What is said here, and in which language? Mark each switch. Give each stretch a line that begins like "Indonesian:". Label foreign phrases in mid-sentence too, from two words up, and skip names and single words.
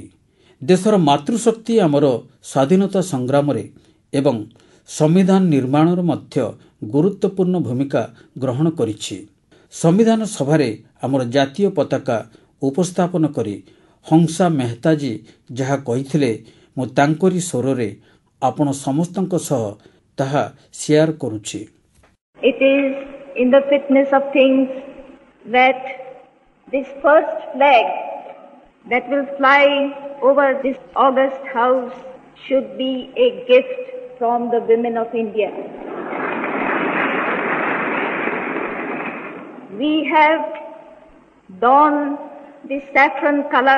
Odia: ଦେଶର ମାତୃଶକ୍ତି ଆମର ସ୍ୱାଧୀନତା ସଂଗ୍ରାମରେ ଏବଂ ସମ୍ବିଧାନ ନିର୍ମାଣରେ ମଧ୍ୟ ଗୁରୁତ୍ୱପୂର୍ଣ୍ଣ ଭୂମିକା ଗ୍ରହଣ କରିଛି। ସମ୍ବିଧାନ ସଭାରେ ଆମର ଜାତୀୟ ପତାକା ଉପସ୍ଥାପନ କରି ହଂସା ମେହତାଜୀ ଯାହା କହିଥିଲେ, ମୁଁ ତାଙ୍କରି ସ୍ୱରରେ ଆପଣ ସମସ୍ତଙ୍କ ସହ ତାହା ସେୟାର କରୁଛି।
English: It is in the fitness of things that this first flag that will fly over this august house should be a gift from the women of India. We have donned the saffron color.